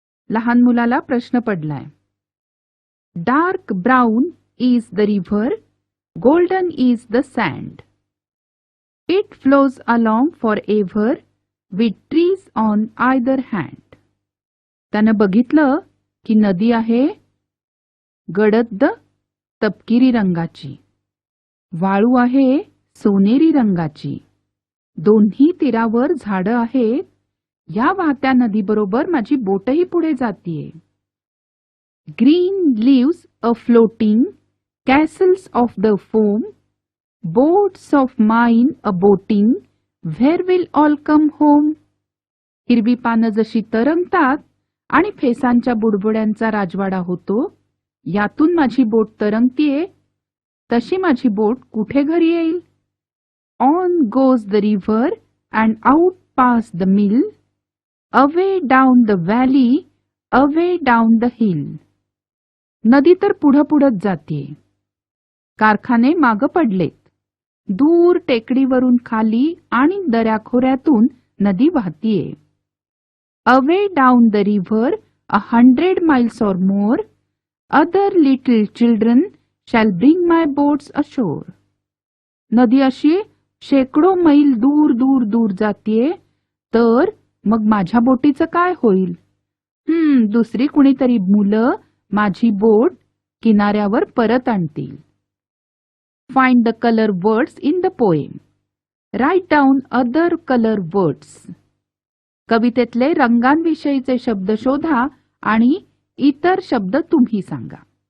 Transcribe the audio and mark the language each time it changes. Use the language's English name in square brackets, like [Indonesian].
[Marathi] लहान मुलाला प्रश्न पडलाय. [English] Dark brown is the river, golden is the sand. It flows along forever with trees on either hand. [Marathi] त्यानं बघितलं की नदी आहे गडद तपकिरी रंगाची, वाळू आहे सोनेरी रंगाची, दोन्ही तीरावर झाडं आहेत. या वाहत्या नदीबरोबर माझी बोटही पुढे जातीये. [English] Green leaves a floating, castles of the foam, boats of mine a boating, where will all come home? [Marathi] हिरवी पानं जशी तरंगतात आणि फेसांच्या बुडबुड्यांचा राजवाडा होतो, यातून माझी बोट तरंगतीये, तशी माझी बोट कुठे घरी येईल? [English] On goes the river and out past the mill, away down the valley, away down the hill. [Marathi] नदी तर पुढं पुढत जातीये. कारखाने मागं पडलेत. दूर टेकडीवरून खाली आणि दऱ्याखोऱ्यातून नदी वाहतीये. [English] Away down the river 100 miles or more, other little children shall bring my boats ashore. [Marathi] नदी अशी शेकडो मैल दूर दूर दूर जातीये, तर मग माझ्या बोटीचं काय होईल? दुसरी कुणीतरी मुलं माझी बोट किनाऱ्यावर परत आणतील. [English] Find the color words in the poem. Write down other color words. [Marathi] कवितेतले रंगांविषयीचे शब्द शोधा आणि इतर शब्द तुम्ही सांगा.